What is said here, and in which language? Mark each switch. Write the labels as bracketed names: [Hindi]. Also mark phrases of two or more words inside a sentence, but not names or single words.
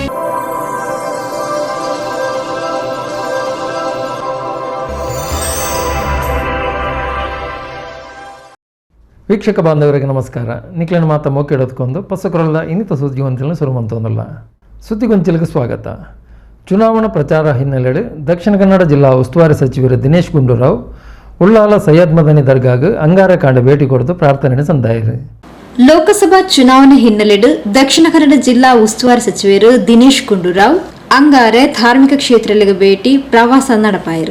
[Kannada] ವೀಕ್ಷಕ ಬಾಂಧವರಿಗೆ ನಮಸ್ಕಾರ. [Tulu] ನಿಖಿಲನ ಮಾತ ಮೋಕೆಡೋದಕ್ಕೊಂದು ಪಸಕರಲ್ಲ ಇನ್ನಿತ ಸುದ್ದಿಗೊಂಚಲನ್ನು ಸುರುಮಂತೊಂದಲ್ಲ. [Kannada] ಸುದ್ದಿಗೊಂಚಲಿಗೆ ಸ್ವಾಗತ. [Tulu] ಚುನಾವಣಾ ಪ್ರಚಾರ ಹಿನ್ನೆಲೆಯಲ್ಲಿ ದಕ್ಷಿಣ ಕನ್ನಡ ಜಿಲ್ಲಾ ಉಸ್ತುವಾರಿ ಸಚಿವರು ದಿನೇಶ್ ಗುಂಡೂರಾವ್ ಉಳ್ಳಾಲ ಸೈಯದ್ ಮದನಿ ದರ್ಗಾಗೆ ಅಂಗಾರ ಕಾಂಡ ಭೇಟಿ ಕೊಡುದು ಪ್ರಾರ್ಥನೆ ಸಂದಾಯಿರು. ಲೋಕಸಭಾ ಚುನಾವಣೆ ಹಿನ್ನೆಲೆಯಲ್ಲಿ ದಕ್ಷಿಣ ಕನ್ನಡ ಜಿಲ್ಲಾ ಉಸ್ತುವಾರಿ ಸಚಿವರು ದಿನೇಶ್ ಗುಂಡೂರಾವ್ ಅಂಗಾರೆ ಧಾರ್ಮಿಕ ಕ್ಷೇತ್ರಗಳಿಗೆ ಭೇಟಿ ಪ್ರವಾಸ ನಡಪಾಯಿರು.